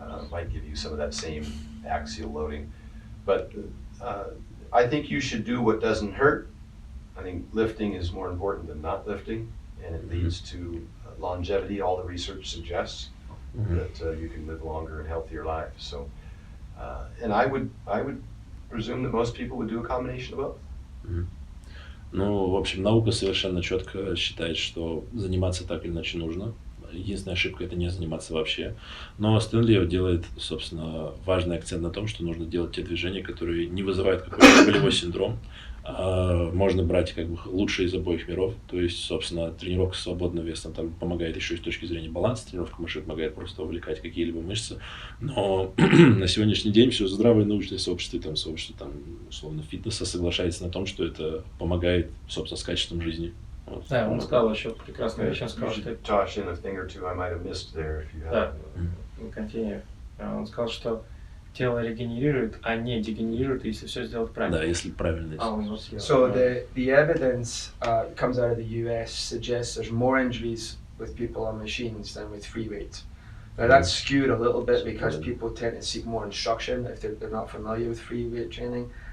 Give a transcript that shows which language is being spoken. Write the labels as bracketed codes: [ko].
[en] Might give you some of that same axial loading. But I think you should do what doesn't hurt. I think lifting is more important than not lifting, and it leads to longevity. All the research suggests that you can live longer and healthier lives. So, and I would presume that most people would do a combination of both. [ru] Ну, в общем, наука совершенно четко считает, что заниматься так или иначе нужно. Единственная ошибка – это не заниматься вообще. Но Стэнли делает, собственно, важный акцент на том, что нужно делать те движения, которые не вызывают какой-то болевой синдром. Можно брать как бы лучшее из обоих миров. То есть, собственно, тренировка с свободным весом там помогает еще и с точки зрения баланса. Тренировка мышц помогает просто увлекать какие-либо мышцы. Но на сегодняшний день все здравое научное сообщество, там, условно, фитнеса соглашается на том, что это помогает, собственно, с качеством жизни. Вот. Да, он сказал еще прекрасную вещь, он сказал, что... [en] Toss in a thing or two I might have missed there if you have. [ru] Да, [en] continue. [ru] Он сказал, что тело регенерирует, а не дегенерирует, если все сделать правильно. Да, если правильно. [en] So the evidence comes out of the US suggests there's more injuries with people on machines than with free weights. Now that's skewed a little bit because people tend to seek more instruction if they're not familiar with free weight training.